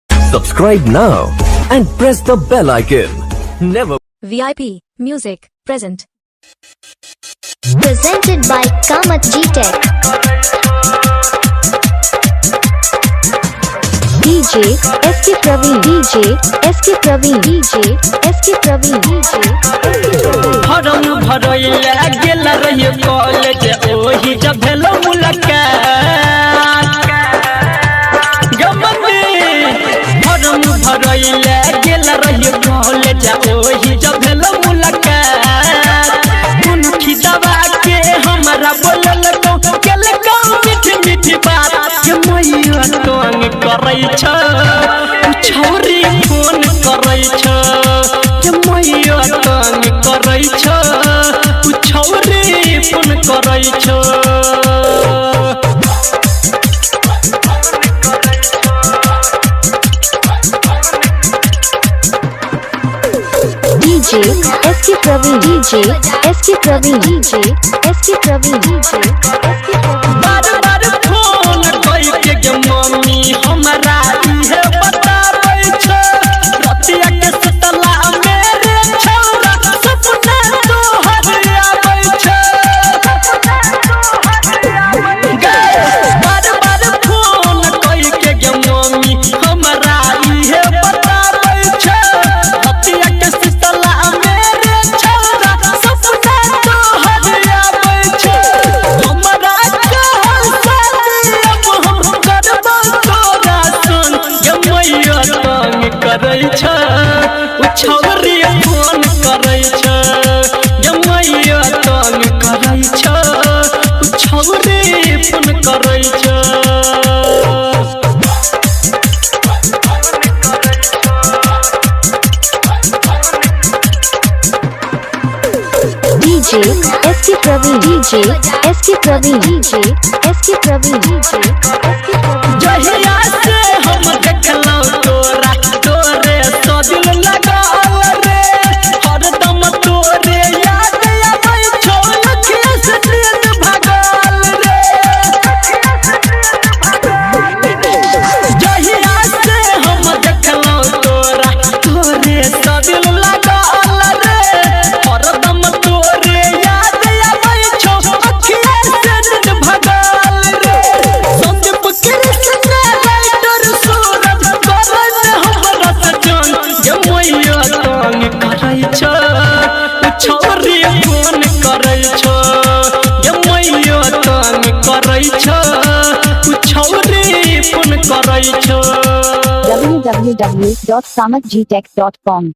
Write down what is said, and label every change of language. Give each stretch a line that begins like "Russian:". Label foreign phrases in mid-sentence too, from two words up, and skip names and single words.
English: Subscribe now and press the bell icon. Never. VIP Music present. Presented by Kamath G-Tech. DJ SK Praveen, DJ SK Praveen, DJ SK Praveen, DJ
Maithili: फॉर्म भरैला गेल रही कॉलेज ओही जब भेलो मुलाकात गमने फॉर्म भरैला गेल रही कॉलेज ओही जब भेलो मुलाकात कुन खिदवा के हमरा बोलल को केल को मीठी मीठी बात के मैया तंग करै छ छौरी फोन करै छ के मैया तंग करै छ छौरी फोन करै छ DJ SK Praveen, DJ SK Praveen, DJ SK Praveen, DJ SK Praveen बार बार फोन कई के मम्मी हमरा इहे बताबै छ रतिया के सतला मेरे छौरा सपना तोहर आबै छ बार बार फोन कई के मम्मी हमरा इहे बताबै छ रतिया के सतला मेरे छौरा सपना तोहर आबै छ हमरा कहल शादी अब हम करबो तोरा सुन के मैया तंग करै छ छौरी फोन करै छ के मैया तंग करै छ छौरी फोन करै छ DJ SK Praveen, DJ SK Praveen, DJ SK Praveen, DJ SK Praveen जहिया से हम देखलौ तोरा तोरे तो दिल लगाल रे हरदम तोरे याद आबै छौ अखिया से नींद भागल रे जहिया से हम देखलौ तोरा तोरे तो दिल लगाल रे हरदम तोरे याद आबै छौ अखिया से नींद भागल रे संदीप कृष्ण राइटर सूरज करन हमरा सजन के मैया तंग करै छ छौरी फोन करै छ के मैया तंग करै छ छौरी फोन करै छ www.kamathgtech.com